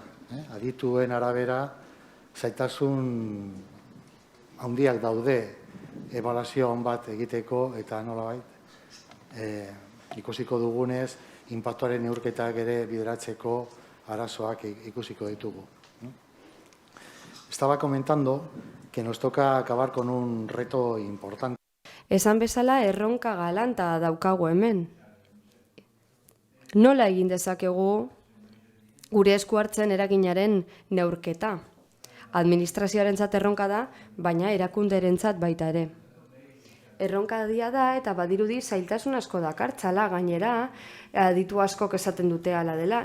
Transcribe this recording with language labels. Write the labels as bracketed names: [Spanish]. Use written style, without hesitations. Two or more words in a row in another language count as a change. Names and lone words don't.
[Basque] Adituen arabera zaitasun handiak daude ebaluazio on bat egiteko eta nolabait ikusiko dugunez inpaktuaren neurketak ere bideratzeko arazoak ikusiko ditugu. [Spanish] Estaba comentando que nos toca acabar con un reto importante. [Basque] Esan bezala erronka galanta daukagu hemen. Nola egin dezakegu gure esku hartzen eraginaren neurketa? Administrazioarentzat erronka da, baina erakunderentzat baita ere. Erronka handia da eta badirudi zailtasun asko dakartzala gainera, aditu askok esaten dute hala dela.